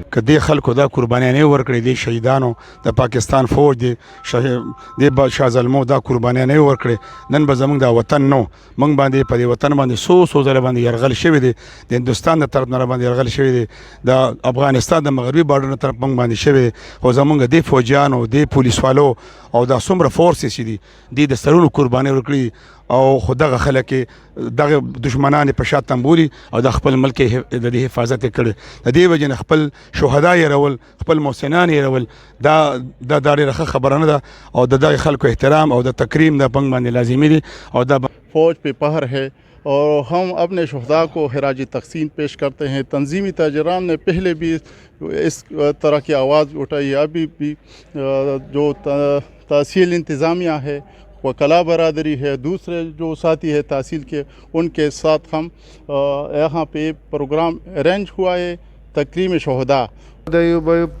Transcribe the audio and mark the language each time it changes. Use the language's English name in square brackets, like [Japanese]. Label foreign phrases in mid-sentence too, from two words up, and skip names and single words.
[Pashto] که دې خلکو دا قربانیانې ورکړې، دې شهیدانو د پاکستان فوج دې شاه زلمو دا قربانیانې ورکړې، نن به زموږ دا وطن نو موږ باندې په دې وطن باندې څو ځله باندې یرغل شوی دی، د هندوستان د طرف نه باندې یرغل شوی دی، د افغانستان د مغربي بارډر نه طرف موږ باندې شوی دی، خو زموږ دې فوجیانو، دې پولیسوالو او دا څومره فورسز چې دي دې د سرونو قربانۍ ورکړي او خو دغه خلک دغه دشمنان په شا تنبولي او د خپل ملک د دې حفاظت یې کړی. د دې وجې نه خپل شهدا یې رول، خپل محسنان یې رول، دا ډېره ښه خبره نه ده او د دغه خلکو احترام او د تکریم د پنګ باندې لازمي دي او دا [Urdu] فوج پہ پہر ہے اور ہم اپنے شہداء کو خراج تحسین پیش کرتے ہیں۔ تنظیمی تاجران نے پہلے بھی اس طرح کی آواز اٹھائی، ابھی بھی جو تحصیل انتظامیہ ہے، وکلا برادری ہے، دوسرے جو ساتھی ہے تحصیل کے، ان کے ساتھ ہم یہاں پہ [English] program arrange [Urdu] ہوا ہے تکریم شہداء۔